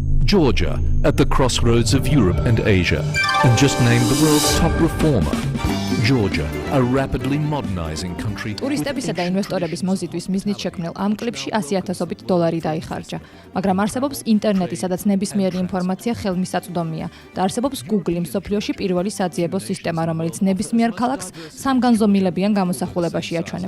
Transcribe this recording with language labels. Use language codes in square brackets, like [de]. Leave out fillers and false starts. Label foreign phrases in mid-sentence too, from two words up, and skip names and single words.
[en] Georgia, at the crossroads of Europe and Asia, and just named the world's top reformer. Georgia, a rapidly modernizing country. [ka] ტურისტებისა და ინვესტორების მოზიდვის მიზნით შექმნილ ამ კლიპში 100,000 დოლარი დაიხარჯა. მაგრამ არსებობს ინტერნეტი, სადაც ნებისმიერი ინფორმაცია ხელმისაწვდომია და არსებობს Google, მსოფლიოში პირველი საძიებო სისტემა, რომელიც ნებისმიერ ქალაქს სამგანზომილებიან გამოსახულებაში აჩვენებს.